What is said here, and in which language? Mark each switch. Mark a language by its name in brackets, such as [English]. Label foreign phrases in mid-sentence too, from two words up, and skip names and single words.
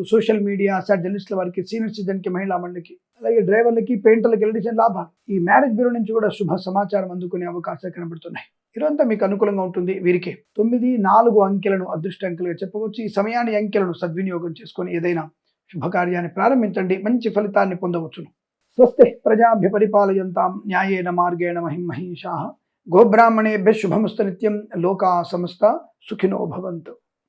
[English] social media, [Telugu] జర్నలిస్టుల వారికి, [English] senior citizenki, [Telugu] మహిళా మండలికి, అలాగే డ్రైవర్లకి, పెయింటర్లకి, ఎలక్ట్రీషియన్ లాభాలు. ఈ [English] marriage bureau [Telugu] నుంచి కూడా శుభ సమాచారం అందుకునే అవకాశాలు కనబడుతున్నాయి. ఇదంతా మీకు అనుకూలంగా ఉంటుంది. వీరికి 9, 4 అంకెలను అదృష్ట అంకెలుగా చెప్పవచ్చు. ఈ సమయాన్ని అంకెలను సద్వినియోగం చేసుకొని ఏదైనా శుభకార్యాన్ని ప్రారంభించండి, మంచి ఫలితాన్ని పొందవచ్చును. [Sanskrit] స్వస్తి ప్రజాభ్య పరిపాలయంతాం న్యాయేన మార్గేణ మహిం మహీషాః. గోబ్రాహ్మణేభ్యः శుభమస్తు నిత్యం. లోకా సమస్త సుఖినో భవంతు.